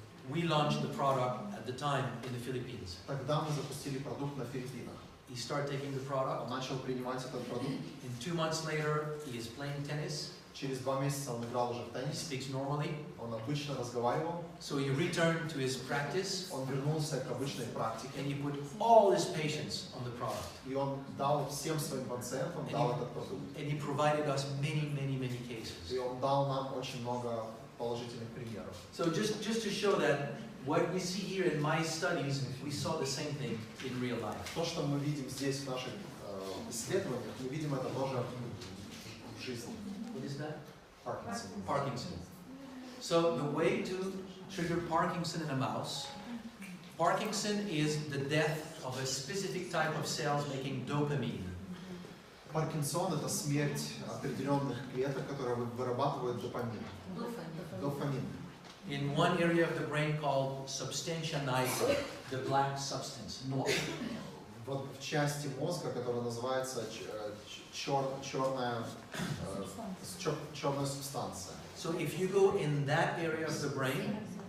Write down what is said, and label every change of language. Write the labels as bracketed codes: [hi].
[en] we launched the product at the time in the Philippines. [ru] Тогда мы запустили продукт на Филиппинах. [en] He started taking the product. [ru] Он начал принимать этот продукт. [en] In 2 months later, he is playing tennis. [ru] Через 2 месяца он играл уже в [en] He [ru] теннис. [en] speaks normally. [ru] Он обычно разговаривал. [en] So he returned to his practice [ru] Он вернулся к обычной практике. [en] and he put all his patients on the product. [ru] И он дал всем своим пациентам этот продукт. [en] And he provided us many cases. [ru] И он дал нам очень много положительных примеров. [en] So just to show that what we see here in my studies, we saw the same thing in real life. [ru] То, что мы видим здесь в наших исследованиях, мы видим это тоже в жизни. [en] What is that? [ru] Паркинсон. [en] Parkinson. So the way to trigger Parkinson in a mouse, Parkinson is the death of a specific type of cells making dopamine. [ru] Паркинсон – это смерть определенных клеток, которые вырабатывают дофамин. Дофамин. [en] In one area of the brain called substantia nigra, the black substance, noir. [ru] Вот в части мозга, которая называется черная субстанция. [en] So if you go in that area of the brain,